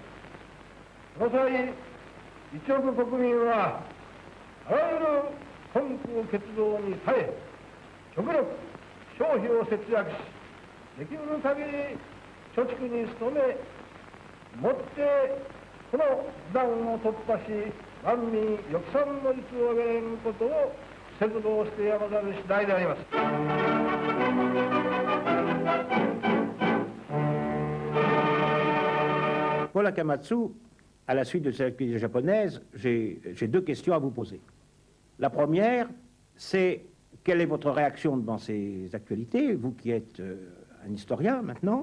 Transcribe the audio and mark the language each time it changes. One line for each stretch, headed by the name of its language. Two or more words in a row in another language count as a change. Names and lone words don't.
Japanese: この際、一億国民はあらゆる困苦欠乏に耐え、極力消費を節約し、できる限り貯蓄に努め、もってこの負担を突破し、万民抑散の率を上げることを切望してやまざる次第であります。
French: Paul Akamatsu, à la suite de cette activité japonaise, j'ai deux questions à vous poser. La première, c'est quelle est votre réaction devant ces actualités, vous qui êtes un historien maintenant.